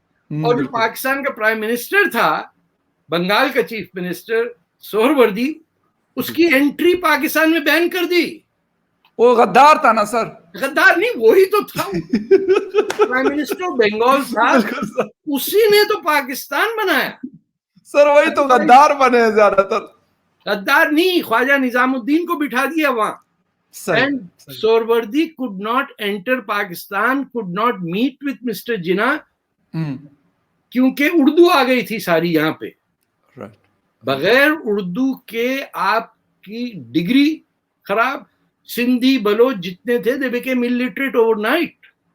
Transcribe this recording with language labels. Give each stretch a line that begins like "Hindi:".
Urdu: اور جو پاکستان کا پرائم منسٹر تھا, بنگال کا چیف منسٹر سہروردی, اس کی انٹری پاکستان میں بین کر دی. وہ غدار تھا نا سر. غدار نہیں, وہی تو تھا پرائم منسٹر بنگال تھا, اسی نے تو پاکستان بنایا. سر وہی تو غدار بنے زیادہ تر. غدار نہیں, خواجہ نظام الدین کو بٹھا دیا وہاں.
English: And Sohrawardy could not enter Pakistan, could not meet with Mr.
Urdu: Jinnah, کیونکہ اردو آ گئی تھی ساری یہاں پہ. بغیر اردو کے آپ کی ڈگری خراب. سندھی بلوچ جتنے تھے they became illiterate overnight.